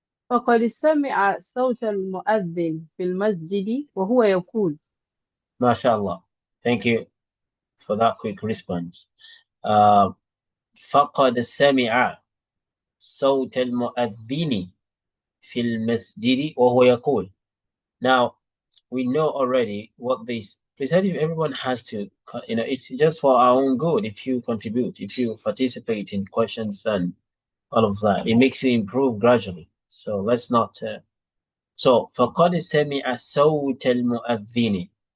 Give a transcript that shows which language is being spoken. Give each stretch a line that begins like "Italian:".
Arabic: فقد سمع صوت المؤذن في المسجد وهو يقول.
English: MashaAllah. Thank you for that quick response.
Arabic: فقد سمع صوت المؤذن في المسجد وهو يقول.
English: Now, we know already what this. Please, everyone has to, it's just for our own good. If you contribute, if you participate in questions and all of that, it makes you improve gradually. So let's not.
Arabic: So فقد سمع صوت المؤذن.